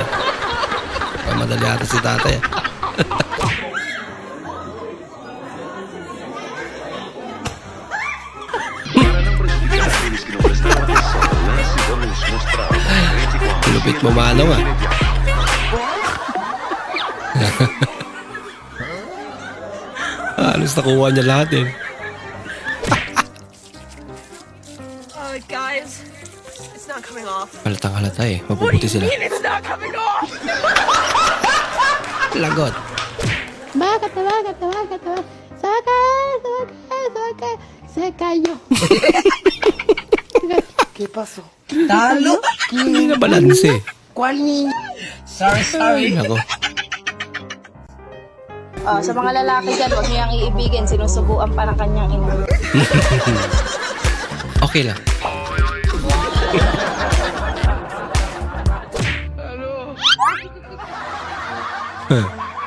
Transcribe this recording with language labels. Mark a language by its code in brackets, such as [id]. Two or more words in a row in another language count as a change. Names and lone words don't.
[tl] Pamadali ata si tatay. Lupit mo manong ah. Halos nakuha niya lahat eh. [en] Guys, it's not coming off. [tl] Halatang halata eh. Mapuputi sila. [en] It's not coming off! [tl] Lagot. Bakit? [es] Se cayó. ¿Qué pasó? [tl] Talo! Hindi na balanse. [es] ¿Cuál niño? [tl] Sorry. Ay, nako. Sa mga lalaki dyan, huwag niyang iibigin. Sinusubuan pa ng kanyang ina. Okay lang. Huh.